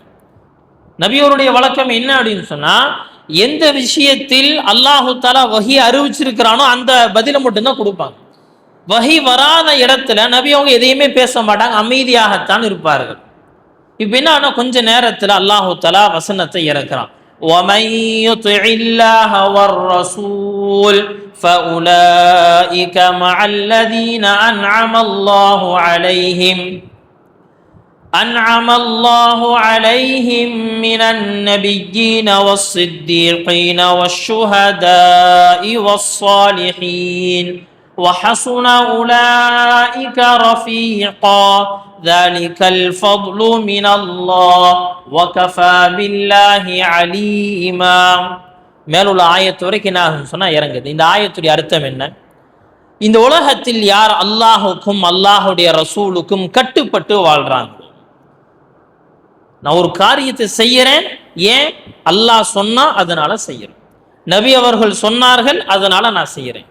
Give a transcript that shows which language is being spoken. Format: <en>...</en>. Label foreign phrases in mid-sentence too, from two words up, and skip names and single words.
<ta>நபியோருடைய வழக்கம் என்ன அப்படின்னு சொன்னா, எந்த விஷயத்தில்</ta> <ar>الله تعالى</ar> <ta>வஹி அறிவிச்சிருக்கிறானோ அந்த பதிலை மட்டும்தான் கொடுப்பாங்க. வஹி வராத இடத்துல நபி அவங்க எதையுமே பேச மாட்டாங்க, அமைதியாகத்தான் இருப்பார்கள். இப்ப என்ன கொஞ்ச நேரத்துல</ta> <ar>الله تعالى</ar> <ta>வசனத்தை இறக்குறான்.</ta> <ar>وَمَن يُطِعِ اللَّهَ وَالرَّسُولَ فَأُولَئِكَ مَعَ الَّذِينَ أَنْعَمَ اللَّهُ عَلَيْهِم مِّنَ النَّبِيِّينَ وَالصِّدِّيقِينَ وَالشُّهَدَاءِ وَالصَّالِحِينَ وَحَسُنَ أُولَئِكَ رَفِيقًا ذَلِكَ الْفَضْلُ مِنَ اللَّهِ وَكَفَى بِاللَّهِ عَلِيمًا.</ar> <ta>மேலுள்ள ஆயத்து வரைக்கும் என்ன சொன்னா இறங்குது. இந்த ஆயத்துடைய அர்த்தம் என்ன, இந்த உலகத்தில் யார் அல்லாஹுக்கும் அல்லாஹுடைய ரசூலுக்கும் கட்டுப்பட்டு வாழ்றாங்க, நான் ஒரு காரியத்தை செய்யறேன், ஏன் அல்லாஹ் சொன்னா அதனால செய்யறேன், நபி அவர்கள் சொன்னார்கள் அதனால நான் செய்யறேன்.</ta>